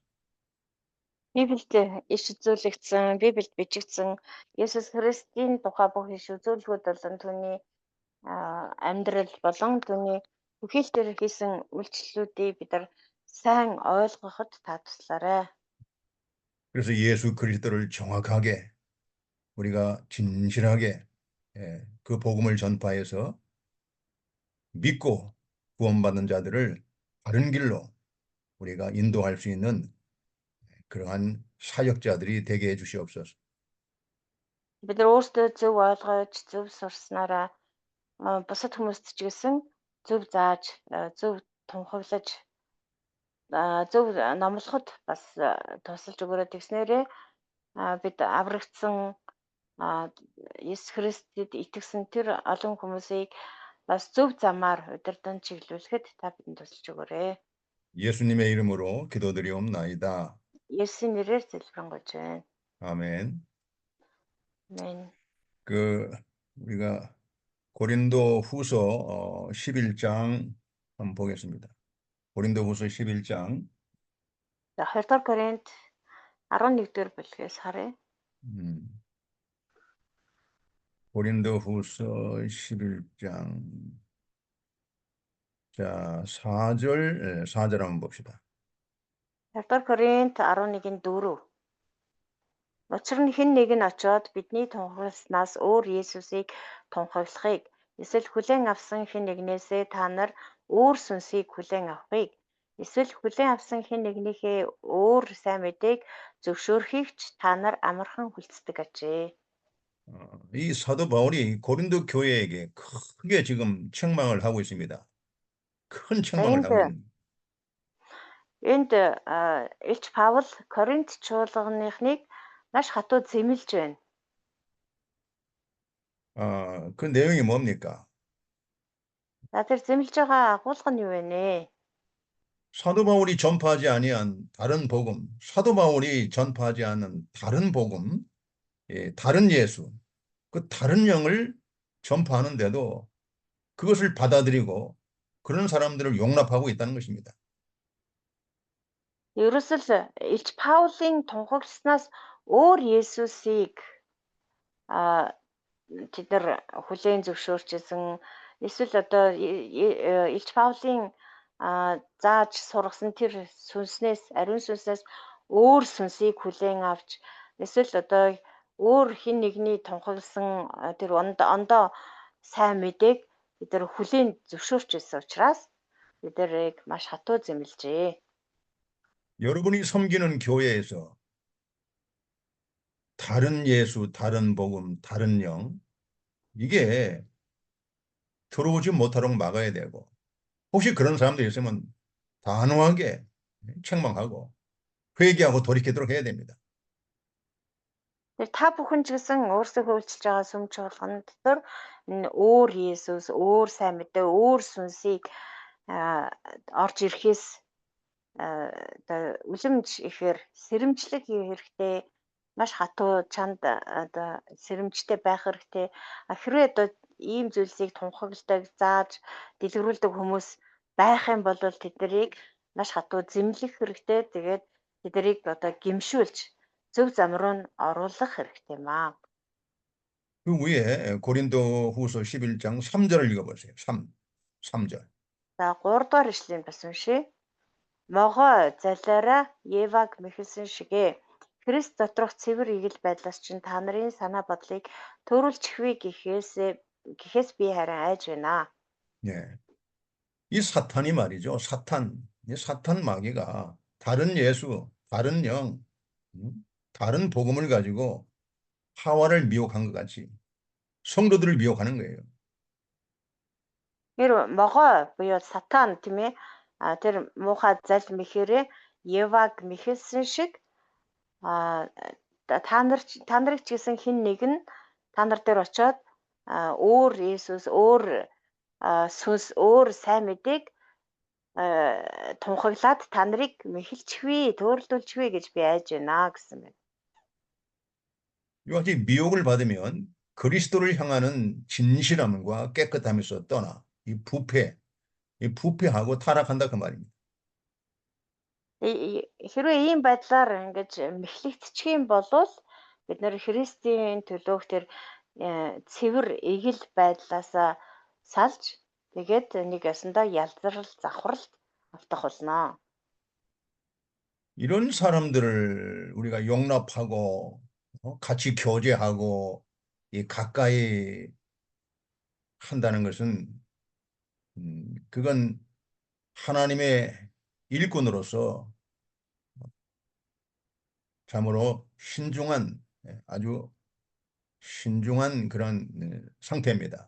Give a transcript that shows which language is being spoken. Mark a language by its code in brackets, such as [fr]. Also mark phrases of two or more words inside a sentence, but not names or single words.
[mn] Библиэд ишүүлэгдсэн, Библиэд бичигдсэн Есүс Христийн тухай бүх ишүүлгүүд болон түүний амьдрал болон түүний бүхэл дээр хийсэн үйлчлэлүүдийг бид нар сайн ойлгоход та туслаарай. [ko] 그래서 예수 그리스도를 정확하게 우리가 진실하게 그 복음을 전파해서 믿고 구원받는 자들을 바른 길로 우리가 인도할 수 있는 그러한 사역자들이 되게 해주시옵소서. [mn] Бид нар өөрсдөө зөв ойлгож, зөв сурснараа бусад хүмүүст ч гэсэн зөв зааж, зөв тунхаглаж, зөв номлоход бас тусалж өгөрөө тэгснээрээ бид аврагдсан Есүс Христэд итгэсэн тэр олон хүмүүсийг бас зөв замаар удирдан чиглүүлэхэд та бидэнд тусалж өгөөрэй. [ko] 예수님의 이름으로 기도드리옵나이다. [mn] Есүсийн нэрээр залбирanгуйж байна. [ko] 아멘. 아멘. 우리가 고린도 후서 11장 한번 보겠습니다. 고린도 후서 11장. [mn] За 2 дугаар Коринт 11-р бүлгээс харъя. [ko] 고린도 후서 11장. 자, 4절 한번 봅시다. [mn] 2 дугаар Коринт 11-4. Учир нь хэн нэг нь очоод бидний тунхагласнаас өөр Есүсийг тунхаглахыг эсвэл хүлээн авсан хэн нэгнээсээ та нар өөр сүнсийг хүлээн авахыг эсвэл хүлээн авсан хэн нэгнийхээ өөр сайн мэдээг зөвшөөрөхийг ч та нар амархан хүлцдэг ажээ. [ko] 이 사도 바울이 고린도 교회에게 크게 지금 책망을 하고 있습니다. 큰 책망을 하고 있습니다. [mn] Энд Илч Паул Коринт чуулганыг маш хатуу зэмлж байна. [ko] 그 내용이 뭡니까? [mn] За тэр зэмлж байгаа агуулга нь юу вэ нэ? [ko] 사도 바울이 전파하지 아니한 다른 복음, 사도 바울이 전파하지 않은 다른 복음, 다른 예수, 그 다른 영을 전파하는데도 그것을 받아들이고 그런 사람들을 용납하고 있다는 것입니다. [mn] Ерөөсөл Илч Паулын тунхагласнаас өөр Есүсийг тэд нар хүлээн зөвшөөрчсэн эсвэл одоо Илч Паулын зааж сургасан тэр сүнснээс ариун сүнснээс өөр сүнсийг хүлээн авч эсвэл одоо өөр хин нэгний тунхагласан тэр ондоо сайн мэдээг бид нар хүлээн зөвшөөрчсэн учраас биднийг маш хатуу зэмлэжээ. [ko] 여러분이 섬기는 교회에서 다른 예수, 다른 복음, 다른 영, 이게 들어오지 못하도록 막아야 되고, 혹시 그런 사람들이 있으면 단호하게 책망하고 회개하고 돌이키도록 해야 됩니다. [mn] Тэр та бүхэн ч гэсэн өөрсдөө үйлчилж байгаа сүм чуулган дотор энэ өөр Есүс, өөр сайн мэдээ, өөр сүнсийг орж ирэхээс одоо үлэмж ихээр сэрэмжлэг хийх хэрэгтэй, маш хатуу чанд одоо сэрэмжтэй байх хэрэгтэй. Хэрвээ одоо ийм зүйлсийг тунхагладаг, зааж дэлгэрүүлдэг хүмүүс байх юм бол тэднийг маш хатуу зэмлэх хэрэгтэй. Тэгээд тэднийг одоо гимшүүлж зөв зам руу нь оруулах хэрэгтэй маа. [ko] 그 위에 고린도 후서 11장 3절을 읽어보세요. 3절. [mn] За 3 дугаар ишлэгийг бас уншъя. Могой залиараа Еваг мэхэлсэн шигэ Христ доторх цэвэр игэл байдлаас чинь та нарын санаа бодлыг төрүүлчихвээ гэхээс би харин айж байна. [ko] 예. 이 사탄이 말이죠. 이 사탄 마귀가 다른 예수, 다른 영, 다른 복음을 가지고 하와를 미혹한 것 같이 성도들을 미혹하는 거예요. [mn] Тэр могой буюу сатан тийм ээ тэр муухай зал мэхээрээ Еваг мэхэлсэн шиг та нарыг ч гэсэн хин нэг нь та нар дээр очиод өөр Есүс, өөр сүнс, өөр сайн мэдээг тунхаглаад та нарыг мэхэлчихвээ, төөрөлдүүлчихвээ гэж би айж байна гэсэн байна. [ko] 이같이 미혹을 받으면 그리스도를 향하는 진실함과 깨끗함에서 떠나 이 부패하고 타락한다 그 말입니다. [mn] Хэрвээ ийм байдлаар ингэж мэхлэгдчих юм бол бид нэр Христийн төлөөх тэр цэвэр эгэл байдлаасаа салж тэгээд нэг ясандаа ялзрал завхралт автах болно. [ko] 이런 사람들을 우리가 용납하고 같이 교제하고 가까이 한다는 것은 그건 하나님의 일꾼으로서 참으로 아주 신중한 그런 상태입니다.